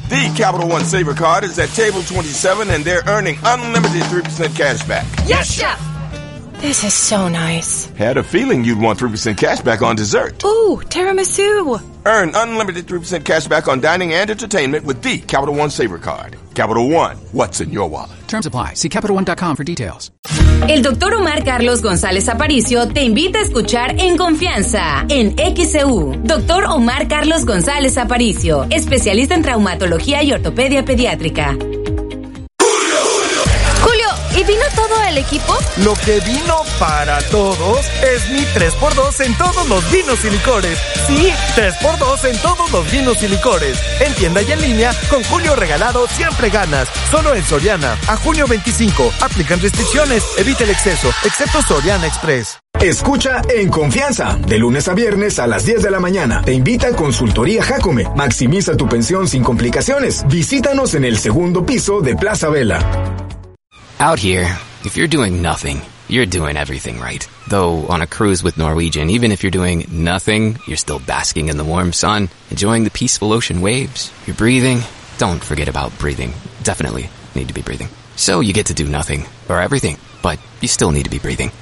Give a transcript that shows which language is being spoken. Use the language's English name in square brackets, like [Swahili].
[English] The Capital One Saver Card is at table 27 and they're earning unlimited 3% cash back. Yes, Chef! This is so nice. Had a feeling you'd want 3% cash back on dessert. Ooh, tiramisu. Earn unlimited 3% cash back on dining and entertainment with the Capital One Saver Card. Capital One, what's in your wallet? Terms apply. See CapitalOne.com for details. [Spanish] El Dr. Omar Carlos González Aparicio te invita a escuchar En Confianza en XEU. Dr. Omar Carlos González Aparicio, especialista en traumatología y ortopedia pediátrica. ¿Y vino todo el equipo? Lo que vino para todos es mi 3x2 en todos los vinos y licores. Sí, 3x2 en todos los vinos y licores. En tienda y en línea, con Julio regalado siempre ganas. Solo en Soriana, a junio 25. Aplican restricciones, evite el exceso, excepto Soriana Express. Escucha En Confianza, de lunes a viernes a las 10 de la mañana. Te invita a Consultoría Jácome. Maximiza tu pensión sin complicaciones. Visítanos en el segundo piso de Plaza Vela. [English] Out here, if you're doing nothing, you're doing everything right. Though on a cruise with Norwegian, even if you're doing nothing, you're still basking in the warm sun, enjoying the peaceful ocean waves, you're breathing. Don't forget about breathing. Definitely need to be breathing. So you get to do nothing, or everything, but you still need to be breathing.